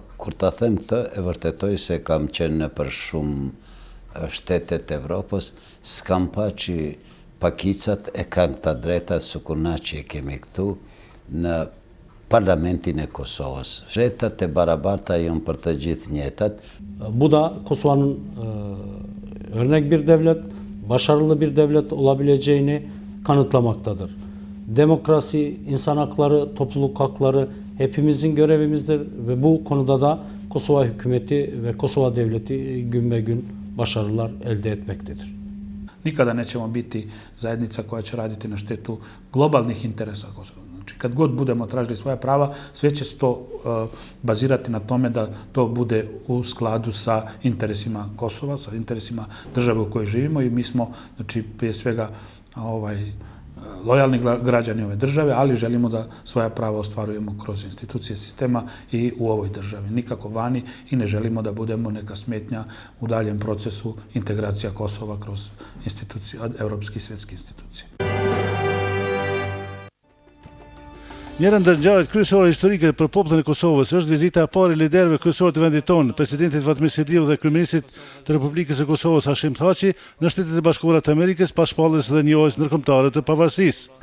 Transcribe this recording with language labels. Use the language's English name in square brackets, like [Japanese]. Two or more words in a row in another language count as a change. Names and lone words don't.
[Albanian] Kur ta them këtë, e vërtetoj se kam qenë në për shumë shtetet e Evropës, s'kam pa që pakicat e kanë këta drejta sukur na që e kemi këtu në parlamentin e Kosovës. Drejtat e barabarta janë për të gjithë njëjtat. [Turkish] Bu da Kosova'nın örnek bir devlet, başarılı bir devlet olabileceğini kanıtlamaktadır. Demokrasi, insan hakları, topluluk hakları hepimizin görevimizdir ve bu konuda da Kosova hükümeti ve Kosova devleti gün be gün başarılar elde etmektedir. [Bosnian] Nikada nećemo biti zajednica koja će raditi na štetu globalnih interesa Kosova. Znači, kad god budemo tražili svoja prava, sve će se to bazirati na tome da to bude u skladu sa interesima Kosova, sa interesima države u kojoj živimo i mi smo, znači, prije svega lojalni građani ove države, ali želimo da svoja prava ostvarujemo kroz institucije sistema i u ovoj državi. Nikako vani i ne želimo da budemo neka smetnja u daljem procesu integracija Kosova kroz institucije, evropske i svjetske institucije. [Albanian] Njëra ndër ngjarjet kryesore historike për popullin e Kosovës është vizita e parë e liderëve kryesorë të vendit tonë, presidentit Fatmir Sidiu dhe kryeministit të Republikës së Kosovës Hashim Thaçi në Shtetet e Bashkuara të Amerikës pas shpalljes dhe njohjes ndërkombëtare të pavarësisë.